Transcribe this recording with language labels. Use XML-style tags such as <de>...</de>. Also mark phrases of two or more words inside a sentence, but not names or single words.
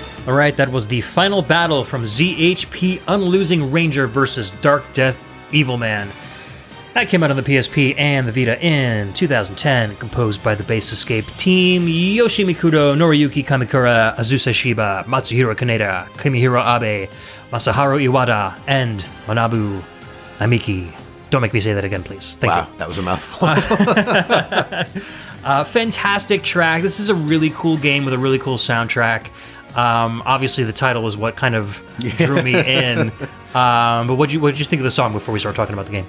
<en>All right, that was the final battle from ZHP Unlosing Ranger versus Dark Death Evilman. That came out on the PSP and the Vita in 2010, composed by the Base Escape team, Yoshi Mikudo, Noriyuki Kamikura, Azusa Shiba, Matsuhiro Kaneda, Kimihiro Abe, Masaharu Iwata, and Manabu Namiki. Don't make me say that again, please. Thank you. Wow, that was a mouthful. Fantastic track. This is a really cool game with a really cool soundtrack. Obviously, the title is what kind of drew me in. But what did you think of the song before we start talking about the game?</en>